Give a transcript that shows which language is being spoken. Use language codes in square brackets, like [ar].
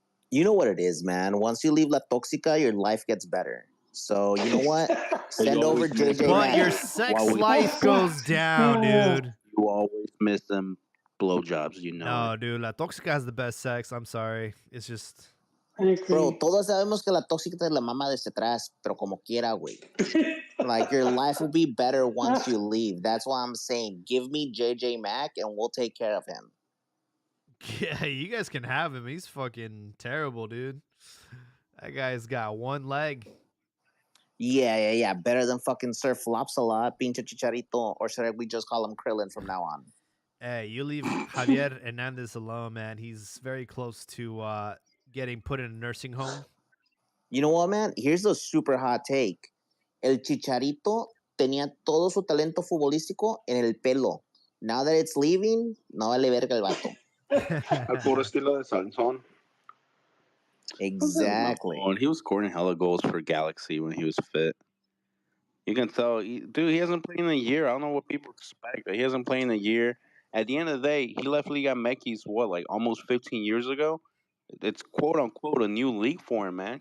[en] You know what it is, man. Once you leave La Toxica, your life gets better. So you know what? Send over JJ. But your sex life goes down, dude. You always miss them blowjobs, No, dude. La Toxica has the best sex. I'm sorry. It's just. [es] Bro, todos sabemos que la tóxica te la mama desde atrás, pero como quiera, güey. [en] Like, your life will be better once you leave. That's why I'm saying, give me JJ Mack and we'll take care of him. Yeah, you guys can have him. He's fucking terrible, dude. That guy's got one leg. Yeah. Better than fucking Sir Flops a lot, pinche Chicharito. Or should we just call him Krillin from now on? Hey, you leave Javier Hernandez alone, man. He's very close to getting put in a nursing home. You know what, man? Here's a super hot take. [es] El Chicharito tenía todo su talento futbolístico en el pelo. [en] Now that it's leaving, [es] no vale verga el vato. Al puro estilo de Sansón. [en] Exactly. He was scoring hella goals for Galaxy when he was fit. You can tell, dude, he hasn't played in a year. I don't know what people expect. He hasn't played in a year. At the end of the day, he left Liga MX, what, like almost 15 years ago? It's quote unquote a new league for him, man.